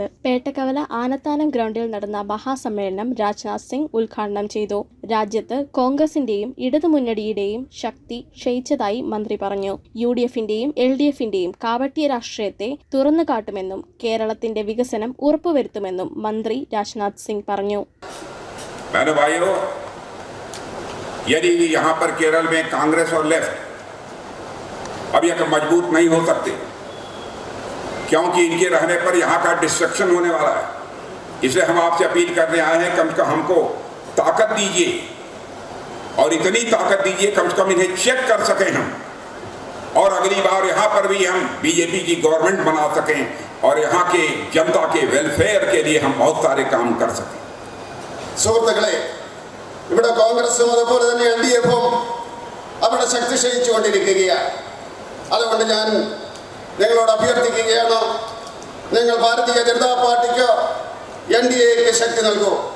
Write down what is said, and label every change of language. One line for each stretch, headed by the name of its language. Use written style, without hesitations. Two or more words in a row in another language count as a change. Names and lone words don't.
Malayalam: പേട്ടക്കവല ആനത്താനം ഗ്രൗണ്ടിൽ നടന്ന മഹാസമ്മേളനം രാജ്നാഥ് സിംഗ് ഉദ്ഘാടനം ചെയ്തു. രാജ്യത്ത് കോൺഗ്രസിന്റെയും ഇടതുമുന്നണിയുടെയും ശക്തി ക്ഷയിച്ചതായി മന്ത്രി പറഞ്ഞു. UDFന്റെയും LDFന്റെയും കാപട്യ രാഷ്ട്രീയത്തെ തുറന്നുകാട്ടുമെന്നും കേരളത്തിന്റെ വികസനം ഉറപ്പുവരുത്തുമെന്നും മന്ത്രി राजनाथ सिंह പറഞ്ഞു.
Hindi: बहनों भाइयों, यदि यहाँ पर केरल में कांग्रेस और लेफ्ट अभी तक मजबूत नहीं हो सकते, क्योंकि इनके रहने पर यहाँ का डिस्ट्रक्शन होने वाला है, इसलिए हम आपसे अपील करने आए हैं, कम से कम हमको ताकत दीजिए और इतनी ताकत दीजिए कम से कम इन्हें चेक कर सकें हम, और अगली बार यहाँ पर भी हम BJP की गवर्नमेंट बना सकें और यहाँ के जनता के वेलफेयर के लिए हम बहुत सारे काम कर सकें.
Malayalam: സുഹൃത്തുക്കളെ, ഇവിടെ കോൺഗ്രസും അതുപോലെ തന്നെ LDFും അവരുടെ ശക്തി ക്ഷയിച്ചുകൊണ്ടിരിക്കുകയാണ്. അതുകൊണ്ട് ഞാൻ നിങ്ങളോട് അഭ്യർത്ഥിക്കുകയാണ്, നിങ്ങൾ ഭാരതീയ ജനതാ പാർട്ടിക്ക് NDAക്ക് ശക്തി നൽകൂ.